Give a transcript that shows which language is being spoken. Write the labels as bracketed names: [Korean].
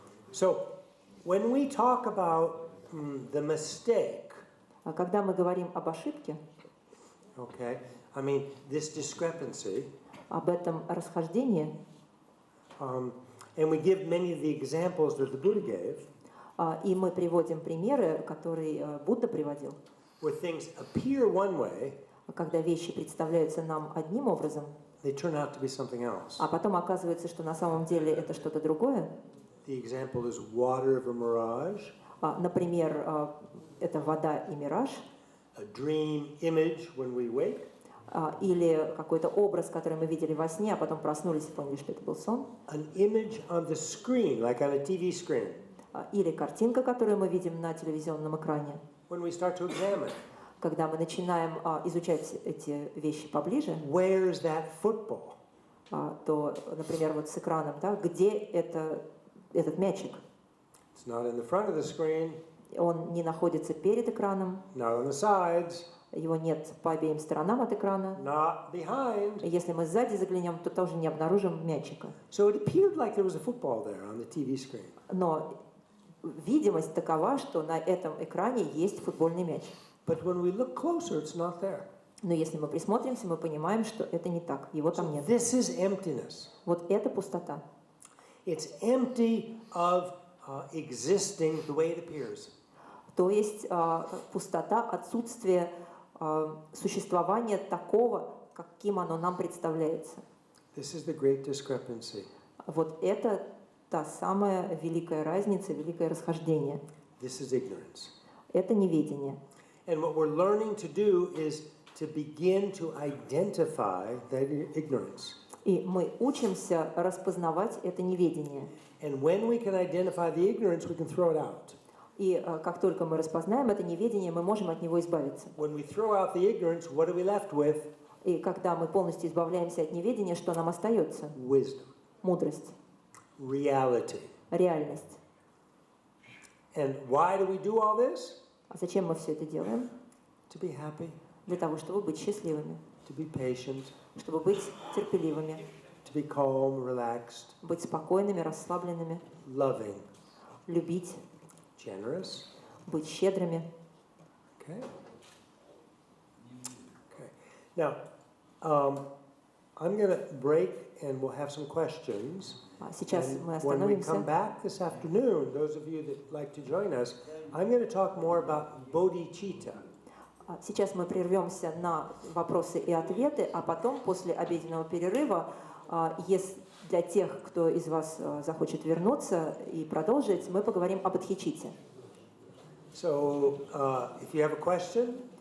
[English] So, when we talk about the mistake, [Russian] Когда мы говорим об ошибке, [English] okay, I mean this discrepancy, [Russian] об этом расхождении, [English] and we give many of the examples that the Buddha gave, [Russian] и мы приводим примеры, которые Будда приводил, [English] where things appear one way, [Russian] когда вещи представляются нам одним образом, [English] they turn out to be something else. [Russian] а потом оказывается, что на самом деле это что-то другое. [English] The example is water of a mirage, [Russian] Например, это вода и мираж, [English] a dream image when we wake, [Russian] или какой-то образ, который мы видели во сне, а потом проснулись и поняли, что это был сон, [English] an image on the screen, like on a TV screen, [Russian] или картинка, которую мы видим на телевизионном экране. [English] when we start to examine. [Russian] Когда мы начинаем изучать эти вещи поближе, [English] Where is that football? [Russian] то, например, вот с экраном, да, где этот мячик? [English] It's not in the front of the screen, [Russian] Он не находится перед экраном, [English] not on the sides, [Russian] его нет по обеим сторонам от экрана. [English] not behind. [Russian] Если мы сзади заглянем, то тоже не обнаружим мячика. [English] So it appeared like there was a football there on the TV screen. [Russian] Но видимость такова, что на этом экране есть футбольный мяч. [English] But when we look closer, it's not there. [Russian] Но если мы присмотримся, мы понимаем, что это не так, его там нет. [English] This is emptiness. [Russian] Вот это пустота. [English] It's empty of existing the way it appears. [Russian] То есть пустота, отсутствие существования такого, каким оно нам представляется. [English] This is the great discrepancy. [Russian] Вот это та самая великая разница, великое расхождение. [English] This is ignorance. [Russian] Это неведение. [English] And what we're learning to do is to begin to identify that ignorance. [Russian] И мы учимся распознавать это неведение. [English] And when we can identify the ignorance, we can throw it out. [Russian] И как только мы распознаем это неведение, мы можем от него избавиться. [English] When we throw out the ignorance, what are we left with? [Russian] И когда мы полностью избавляемся от неведения, что нам остается? [English] Wisdom, [Russian] Мудрость, [English] reality. [Russian] реальность. [English] And why do we do all this? [Russian] А зачем мы все это делаем? [English] To be happy, [Russian] Для того, чтобы быть счастливыми, [English] to be patient, [Russian] чтобы быть терпеливыми, [English] to be calm, relaxed, [Russian] быть спокойными, расслабленными, [English] loving. [Russian] любить. [English] Generous. [Russian] быть щедрыми. [English] Okay. Okay. Now, I'm going to break and we'll have some questions. [Russian] Сейчас мы [English] And when we come [Russian] остановимся. [English] back this afternoon, those of you that like to join us, I'm going to talk more about bodhicitta. [Russian] Сейчас мы прервемся на вопросы и ответы, а потом, после обеденного перерыва, если для тех, кто из вас захочет вернуться и продолжить, мы поговорим об бодхичитте. [English] So, if you have a question,